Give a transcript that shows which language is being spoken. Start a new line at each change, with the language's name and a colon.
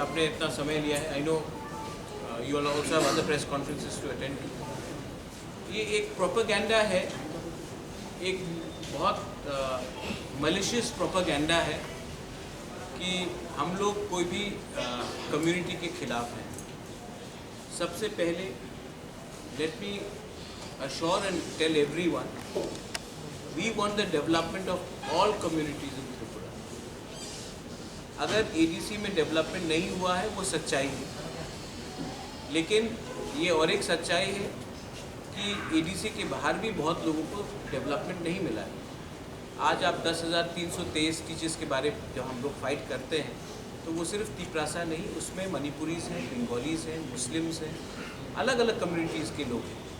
Hindi: आपने इतना समय लिया है.
English: I know you all also have other press conferences to attend to.
Hindi: ये एक प्रोपेगेंडा है, एक बहुत malicious प्रोपेगेंडा है कि हम लोग कोई भी कम्युनिटी के खिलाफ हैं. सबसे पहले
English: let me assure and tell everyone, we want the development of all communities in Tripura.
Hindi: अगर ADC में डेवलपमेंट नहीं हुआ है वो सच्चाई है, लेकिन ये और एक सच्चाई है कि ADC के बाहर भी बहुत लोगों को डेवलपमेंट नहीं मिला है. आज आप 10,323 टीचर्स के बारे में जब हम लोग फाइट करते हैं तो वो सिर्फ तिपरासा नहीं, उसमें मणिपुरीज हैं, बंगालीज हैं, मुस्लिम्स हैं, अलग अलग कम्युनिटीज़ के लोग हैं.